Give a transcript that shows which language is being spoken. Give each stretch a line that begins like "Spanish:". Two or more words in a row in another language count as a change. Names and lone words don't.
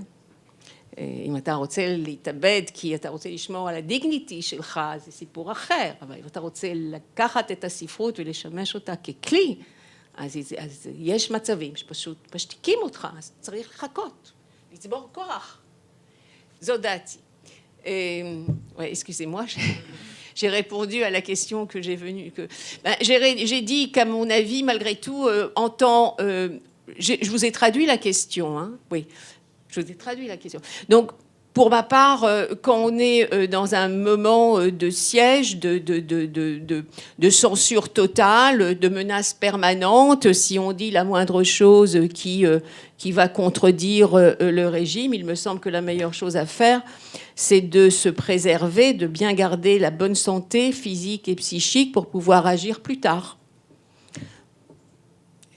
Hebrew: אם אתה רוצה להתאבד כי אתה רוצה לשמור על הדיגניטי שלך, זה סיפור אחר, אבל אם אתה רוצה לקחת את הספרות ולשמש אותה ככלי, אז יש מצבים שפשוט משתיקים אותך, אז צריך לחכות, לצבור כוח. זו דעתי.
French: Excusez-moi, j'ai répondu à la question que j'ai dit qu'à mon avis, malgré tout, je vous ai traduit la question, hein, oui, je vous ai traduit la question. Donc, pour ma part, quand on est dans un moment de siège, de censure totale, de menace permanente, si on dit la moindre chose qui va contredire le régime, il me semble que la meilleure chose à faire, c'est de se préserver, de bien garder la bonne santé physique et psychique pour pouvoir agir plus tard.